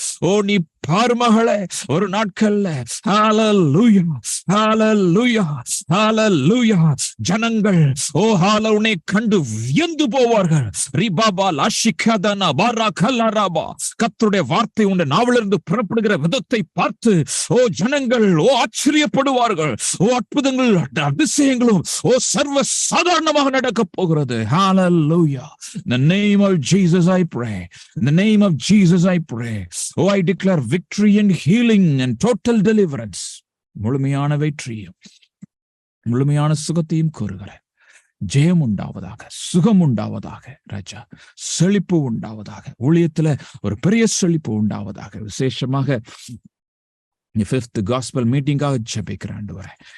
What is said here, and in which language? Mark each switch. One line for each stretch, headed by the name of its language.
Tamil: ஓ நீ பாரு மகளே, ஒரு நாட்கள்ல ஹல்லேலூயா ஹல்லேலூயா ஹல்லேலூயா ஜனங்கள் ஓ ஹல்லேலூயா கண்டு வியந்து போவார்கள். ரிபாபா லாஷிகதனா பரகலரபா கர்த்தருடைய வார்த்தை உன் நாவிலிருந்து புறப்படுகிற விதத்தை பார்த்து ஓ ஜனங்கள் ஓ ஆச்சரியப்படுவார்கள். ஓ அற்புதங்கள் அதிசயங்களும் ஓ சர்வ சாதாரணமாக நடக்க போகிறது. ஹல்லேலூயா.
English: In the name of Jesus I pray. In the name of Jesus I pray. Oh I declare victory and healing and total deliverance.
Tamil: முழுமையான வெற்றியும் முழுமையான சுகத்தையும் கூறுகிறேன். ஜெயம் உண்டாவதாக, சுகம் உண்டாவதாக ராஜா, செழிப்பு உண்டாவதாக, ஊழியத்துல ஒரு பெரிய செழிப்பு உண்டாவதாக. விசேஷமாக 5th gospel மீட்டிங்காக ஜெபிக்கிறேன் ஆண்டவரே.